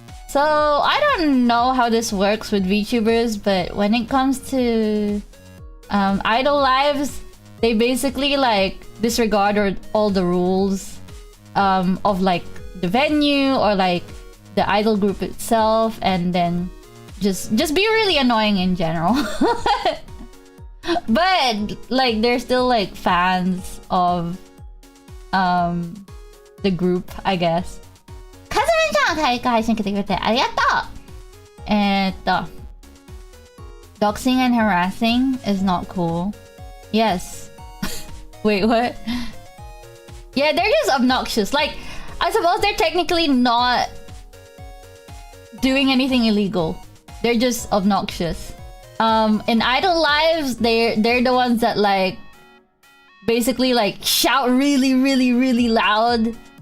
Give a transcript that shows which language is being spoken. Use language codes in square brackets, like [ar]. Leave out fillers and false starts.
[en] So, I don't know how this works with VTubers, but when it comes to idol lives, they basically like disregard all the rules of like the venue or like the idol group itself, and then just be really annoying in general. But like they're still like fans of the group, I guess. [ja] Kazumi-chan 早く配信来てくれてありがとう。 [en] Doxing and harassing is not cool. Yes. Wait, what? Yeah, they're just obnoxious. Like, I suppose they're technically not doing anything illegal. They're just obnoxious. In idol lives, they're the ones that like basically like shout really, really, really loud.